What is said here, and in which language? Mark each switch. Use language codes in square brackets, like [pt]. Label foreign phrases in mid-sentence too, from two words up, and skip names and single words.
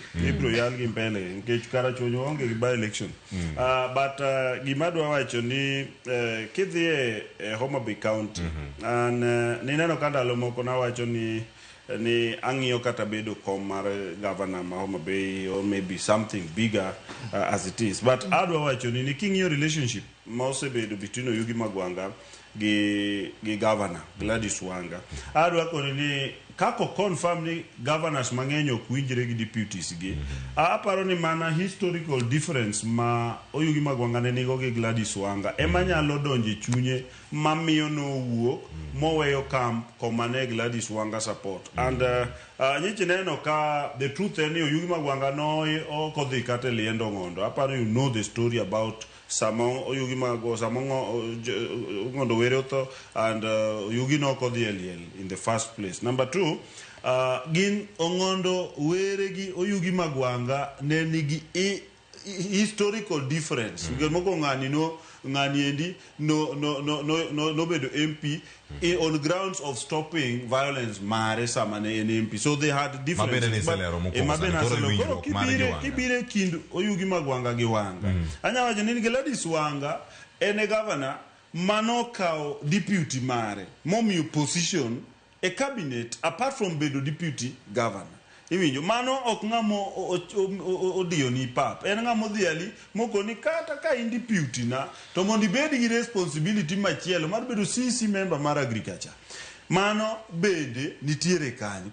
[luo] Ibro yal gi mbele. Nikech kara chonyo onge gi by election. But gimado wacho ni kidhie Homa Bay County. Nineno kandalo moko na wacho ni ang'iyo kata bedo kom mar governor ma Homa Bay [en] or maybe something bigger as it is. [luo] But adwa wacho ni king'iyo relationship ma osebedo between Oyugi Magwanga gi governor Gladys Wanga. Adwa koni ni kako confirm ni governors mang'eny ok winjre gi deputies gi. Aparo ni mana [en] historical difference [luo] ma Oyugi Magwanga ne nigo gi Gladys Wanga ema nyalo donje chunye mamiyo no wuok moweyo camp komane Gladys Wanga support. And nyichi neno ka [en] the truth [luo] en ni Oyugi Magwanga no okodhi kata liendo ngondo. [en] Aparo you know the story about Samong Oyugi Magwanga Samong [luo] ngondo wereto [en] and Oyugi [luo] no kodhi eliel [en] in the first place. Number two, [luo] gin ongondo weregi Oyugi Magwanga ne nigi [en] historical difference. Because [luo] moko ngani endi no bedo [en] MP on grounds of stopping violence [luo] mare samane en [en] MP. So they had different. [luo] Kibire kind Oyugi Magwanga gi Wanga. Anya wacho ni Gladys Wanga ene governor manokao deputy mare momiyo position a cabinet [en] apart from [luo] bedo deputy governor. Iwinjo mano ok ngamo odiyo ni pap en ngamo dhiali moko ni kata ka in deputy na to mondi bedi gi responsibility machielo mar bedo CC member mar agriculture mano bede nitiere kanyo.